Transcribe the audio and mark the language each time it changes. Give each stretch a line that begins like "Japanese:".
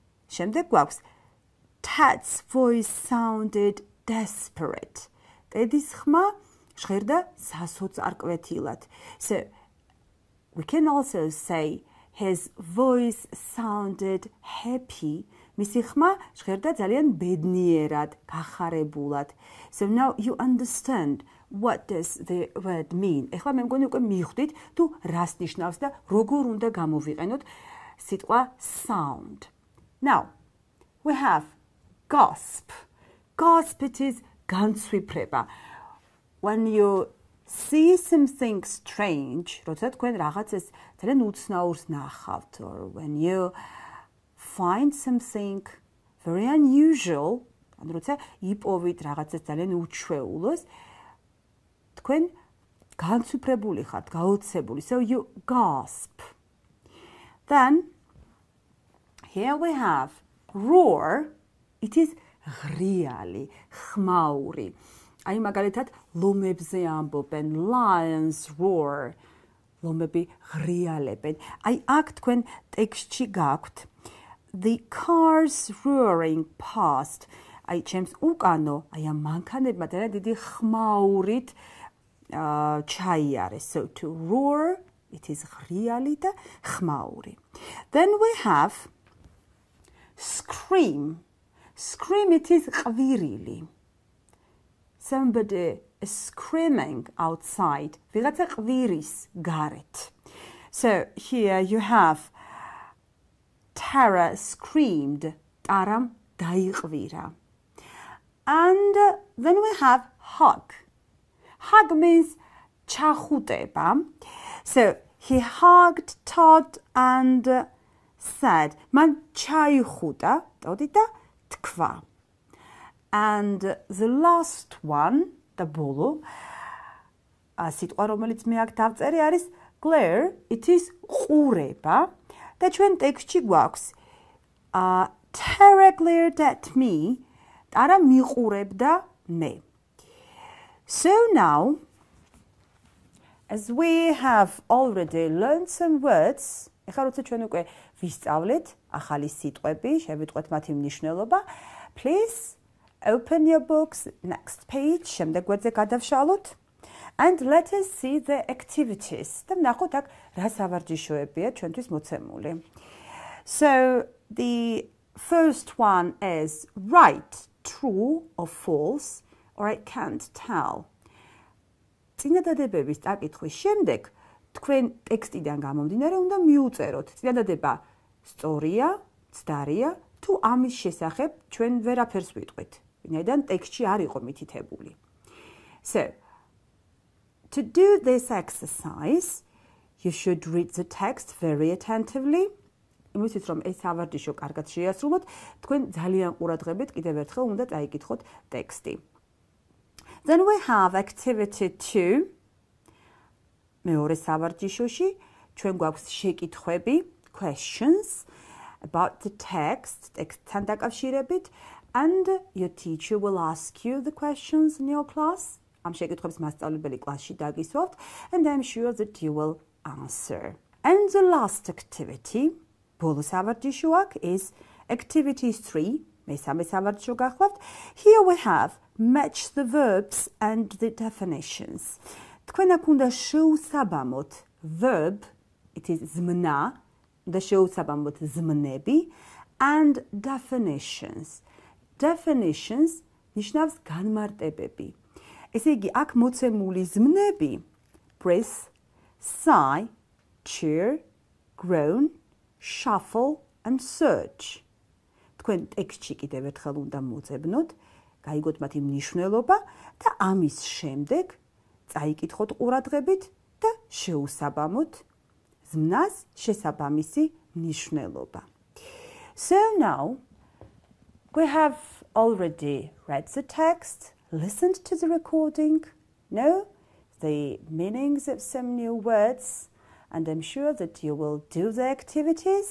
Georgian: შემდეგ გვაქვს
English: Ted's voice sounded desperate.
Georgian: ტედის ხმა ჟღერდა სასოწარკვეთილად.
English: So we can also say his voice sounded happy.
Georgian: მისი ხმა ჟღერდა ძალიან ბედნიერად, გახარებულად.
English: So now you understand what does the word mean.
Georgian: ეხლა მე მგონი უკვე მივხვდით თუ რას ნიშნავს და როგორ უნდა გამოვიყენოთ სიტყვა sound.
English: Now we have gasp. Gasp it is განცვიფრება. When you see something strange,
Georgian: როცა თქვენ რაღაცას ძალიან უცნაურს ნახავთ,
English: or when you find something very unusual,
Georgian: ანუ როცა იპოვით რაღაცას ძალიან უჩვეულოს, თქვენ განცვიფრებული ხართ, გაოცებული.
English: So you gasp. Then here we have roar. It is ღრიალი, ხმაური.
Georgian: აი მაგალითად ლომებზე ამბობენ
English: lions roar.
Georgian: ლომები ღრიალებენ. აი აქ თქვენ ტექსტში გაქვთ
English: the cars roaring past.
Georgian: აი ჩემს უკანო, აი ამ მანქანებმა ძალიან დიდი ხმაურით ჩაიარეს.
English: So to roar, it is
Georgian: ღრიალი და ხმაური.
English: Then we have scream. Scream it is ყვირილი. Somebody is screaming outside.
Georgian: ვიღაცა ყვირის გარეთ.
English: So here you have Tara screamed.
Georgian: ტარამ დაიყვირა.
English: And then we have hug. Hug means ჩახუტება. So he hugged Todd and said.
Georgian: მან ჩაიხუტა ტოდი და თქვა.
English: And the last one, the bolo,
Georgian: სიტყვა რომელიც მე აქ დავწერე არის
English: glare, it is ყურება.
Georgian: და ჩვენ ტექსტში გვაქვს
English: Tara glared at me.
Georgian: ტარა მიყურებდა მე.
English: So now, as we have already learned some words,
Georgian: ეხლა როცა ჩვენ უკვე ვისწავლეთ ახალი სიტყვები, შევიტყვეთ მათი მნიშვნელობა,
English: please open your books, next page,
Georgian: შემდეგ გვერდზე გადავშალოთ,
English: and let us see the activities.
Georgian: და ნახოთ აქ რა სავარჯიშოებია ჩვენთვის მოცემული.
English: So the first one is write true or false, or I can't tell.
Georgian: წინადადებების წაკითხვის შემდეგ თქვენ ტექსტიდან გამომდინარე უნდა მიუწეროთ. წინადადება სწორია, ცდარია, თუ ამის შესახებ ჩვენ ვერაფერს ვიტყვით. ვინაიდან ტექსტში არ იყო მითითებული.
English: So, to do this exercise, you should read the text very attentively.
Georgian: იმისთვის რომ ეს ავარჯიშო კარგად შეასრულოთ, თქვენ ძალიან ყურადღებით კიდევ ერთხელ უნდა წაიკითხოთ ტექსტი.
English: Then we have activity 2.
Georgian: მეორე სავარჯიშოში ჩვენ გვაქვს შეკითხვები,
English: questions about the text,
Georgian: ტექსტთან დაკავშირებით,
English: and your teacher will ask you the questions in your class.
Georgian: ამ შეკითხვებს მასწავლებელი კლასში დაგისვავთ,
English: and I'm sure that you will answer. And the last activity,
Georgian: ბოლო სავარჯიშო აქ,
English: is activity 3.
Georgian: მესამე სავარჯიშო გახლავთ.
English: Here we have match the verbs and the definitions.
Georgian: თქვენ აქ უნდა შეუსაბამოთ verb, it is ზმნა, უნდა შეუსაბამოთ ზმნები, and definitions. Definitions ნიშნავს განმარტებები. ესე იგი, აქ მოცემული ზმნები breathe, sigh, cheer, groan, shuffle and search. თქვენ ტექსტში კიდევ ერთხელ უნდა მოძებნოთ, გაიგოთ მათი მნიშვნელობა და ამის შემდეგ წაიკითხოთ ყურადღებით და შეუსაბამოთ ზმნას შესაბამისი მნიშვნელობა.
English: So now we have already read the text, listened to the recording, know the meanings of some new words, and I'm sure that you will do the activities